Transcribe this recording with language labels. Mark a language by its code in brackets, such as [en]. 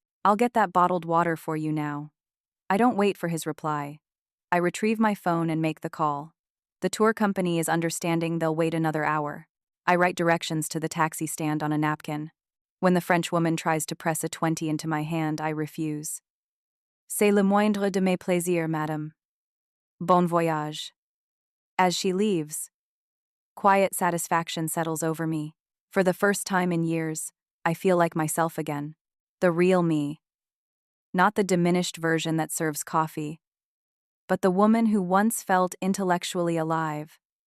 [en] I'll get that bottled water for you now. I don't wait for his reply. I retrieve my phone and make the call. The tour company is understanding they'll wait another hour. I write directions to the taxi stand on a napkin. When the French woman tries to press a 20 into my hand, I refuse. [fr] C'est le moindre de mes plaisirs, madame. Bon voyage. [en] As she leaves, quiet satisfaction settles over me. For the first time in years, I feel like myself again. The real me. Not the diminished version that serves coffee, but the woman who once felt intellectually alive.